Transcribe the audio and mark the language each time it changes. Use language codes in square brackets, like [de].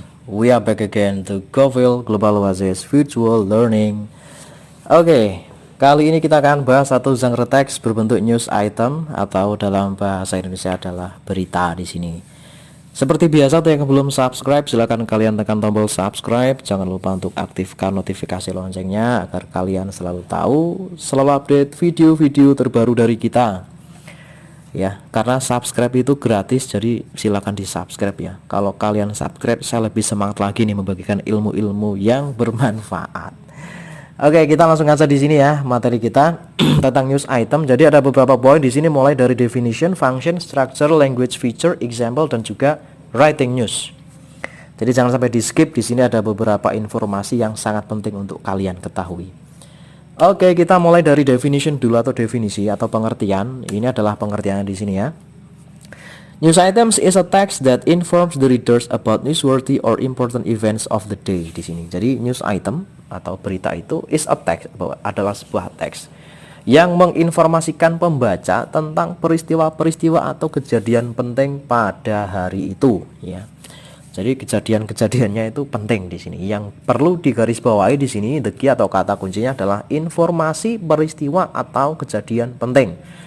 [en] We are back again to Govil Global Oasis Virtual Learning. [id] Oke, kali ini kita akan bahas satu genre teks berbentuk news item atau dalam bahasa Indonesia adalah berita di sini. Seperti biasa, tuh yang belum subscribe silakan kalian tekan tombol subscribe. Jangan lupa untuk aktifkan notifikasi loncengnya agar kalian selalu tahu, selalu update video-video terbaru dari kita. Ya, karena subscribe itu gratis, jadi silakan di subscribe ya. Kalau kalian subscribe, saya lebih semangat lagi nih membagikan ilmu-ilmu yang bermanfaat. Oke, kita langsung aja di sini ya materi kita tentang news item. Jadi ada beberapa poin di sini, mulai dari definition, function, structure, language feature, example, dan juga writing news. Jadi jangan sampai di skip. Di sini ada beberapa informasi yang sangat penting untuk kalian ketahui. Oke, kita mulai dari definition dulu atau definisi atau pengertian. Ini adalah pengertiannya di sini ya. [en] News items is a text that informs the readers about newsworthy or important events of the day [id] di sini. Jadi news item atau berita itu [en] is a text, [id] adalah sebuah teks yang menginformasikan pembaca tentang peristiwa-peristiwa atau kejadian penting pada hari itu ya. Jadi kejadian-kejadiannya itu penting di sini. Yang perlu digarisbawahi di sini, [en] the key [id] atau kata kuncinya adalah informasi peristiwa atau kejadian penting.